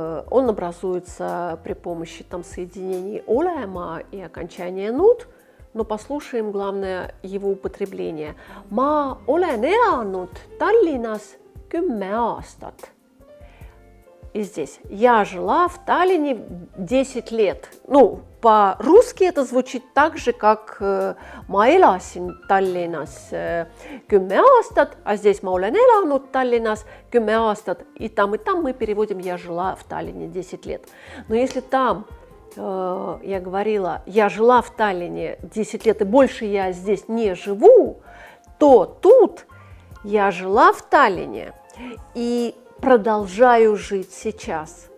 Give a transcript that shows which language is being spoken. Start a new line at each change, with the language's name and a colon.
Russian: Он образуется при помощи соединений olema и окончания нут. Но послушаем, главное, его употребление.
Estonian: Ma olen elanud Tallinnas 10 aastat.
Russian: И здесь я жила в Таллине 10 лет. По-русски это звучит так же, как
Estonian: ma elasin Tallinnas 10 aastat,
Russian: а здесь
Estonian: ma olen elanud Tallinnas 10 aastat.
Russian: И там мы переводим я жила в Таллине 10 лет. Но если там я говорила, я жила в Таллине 10 лет и больше я здесь не живу, то тут я жила в Таллине и продолжаю жить сейчас.